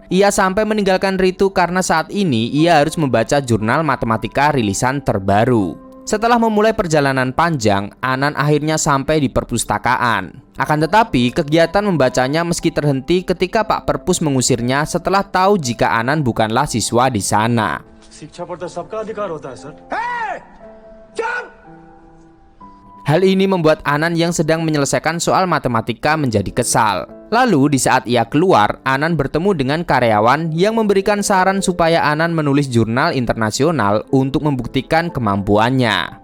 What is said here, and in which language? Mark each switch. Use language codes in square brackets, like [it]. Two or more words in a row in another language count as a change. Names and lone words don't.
[id] Ia sampai meninggalkan Ritu karena saat ini ia harus membaca jurnal matematika rilisan terbaru. Setelah memulai perjalanan panjang, Anand akhirnya sampai di perpustakaan. Akan tetapi, kegiatan membacanya meski terhenti ketika Pak Perpus mengusirnya setelah tahu jika Anand bukanlah siswa di sana. [hi] शिक्षा पर तो सबका अधिकार होता है सर. [id] Hal ini membuat Anand yang sedang menyelesaikan soal matematika menjadi kesal. Lalu di saat ia keluar, Anand bertemu dengan karyawan yang memberikan saran supaya Anand menulis jurnal internasional untuk membuktikan kemampuannya.